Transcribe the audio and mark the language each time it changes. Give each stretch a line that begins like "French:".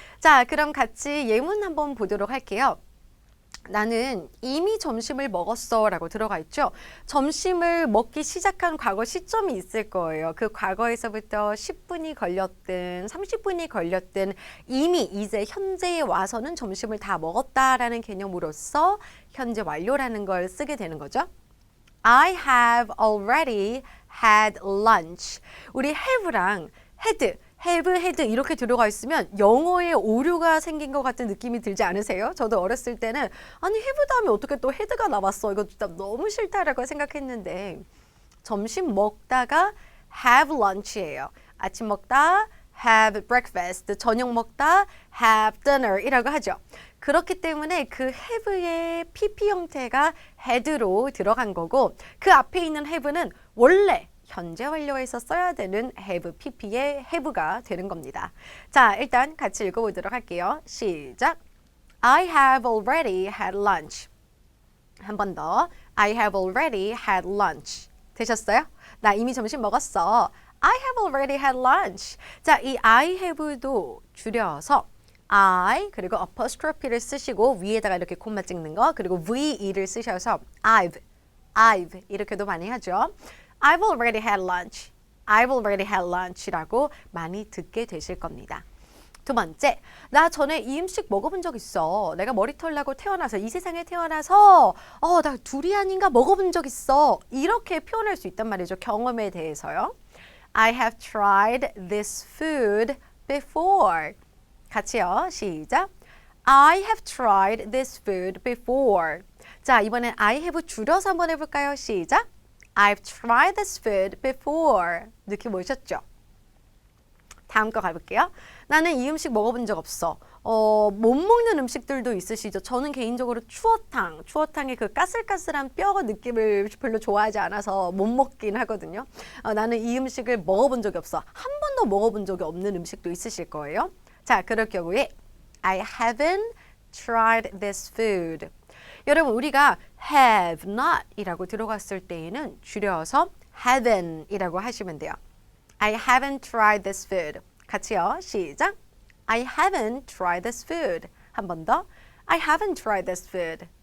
Korean: 자, 그럼 같이 예문 한번 보도록 할게요. 나는 이미 점심을 먹었어 라고 들어가 있죠. 점심을 먹기 시작한 과거 시점이 있을 거예요. 그 과거에서부터 10분이 걸렸든 30분이 걸렸든 이미 이제 현재에 와서는 점심을 다 먹었다라는 개념으로서 현재 완료라는 걸 쓰게 되는 거죠.
English: I have already had lunch.
Korean: 우리 have랑 had 이렇게 들어가 있으면 영어에 오류가 생긴 것 같은 느낌이 들지 않으세요? 저도 어렸을 때는 아니 have 다음에 어떻게 또 had가 나왔어? 이거 진짜 너무 싫다라고 생각했는데 점심 먹다가
English: have lunch
Korean: 예요. 아침 먹다
English: have breakfast,
Korean: 저녁 먹다
English: have dinner
Korean: 이라고 하죠. 그렇기 때문에 그 have의 pp 형태가 had로 들어간 거고 그 앞에 있는 have는 원래 현재 완료에서 써야 되는 have pp의 have가 되는 겁니다. 자, 일단 같이 읽어보도록 할게요. 시작.
English: I have already had lunch.
Korean: 한 번 더.
English: I have already had lunch.
Korean: 되셨어요? 나 이미 점심 먹었어.
English: I have already had lunch.
Korean: 자, 이 I have도 줄여서 I 그리고 apostrophe를 쓰시고 위에다가 이렇게 콤마 찍는 거 그리고 VE를 쓰셔서 I've 이렇게도 많이 하죠.
English: I've already had lunch. I've already had lunch라고 많이 듣게 되실 겁니다.
Korean: 두 번째, 나 전에 이 음식 먹어본 적 있어. 내가 머리털 나고 태어나서 이 세상에 태어나서 나 두리안인가 먹어본 적 있어. 이렇게 표현할 수 있단 말이죠. 경험에 대해서요.
English: I have tried this food before.
Korean: 같이요. 시작.
English: I have tried this food before.
Korean: 자, 이번엔 I have 줄여서 한번 해볼까요? 시작.
English: I've tried this food before.
Korean: 느낌 오셨죠? 다음 거 가볼게요. 나는 이 음식 먹어본 적 없어. 못 먹는 음식들도 있으시죠? 저는 개인적으로 추어탕, 추어탕의 그 까슬까슬한 뼈 느낌을 별로 좋아하지 않아서 못 먹긴 하거든요. 나는 이 음식을 먹어본 적이 없어. 한 번도 먹어본 적이 없는 음식도 있으실 거예요. 자, 그럴 경우에
English: I haven't tried this food.
Korean: 여러분, 우리가 have not 이라고 들어갔을 때에는 줄여서 haven't 이라고 하시면 돼요.
English: I haven't tried this food.
Korean: 같이요. 시작.
English: I haven't tried this food.
Korean: 한 번 더.
English: I haven't tried this food.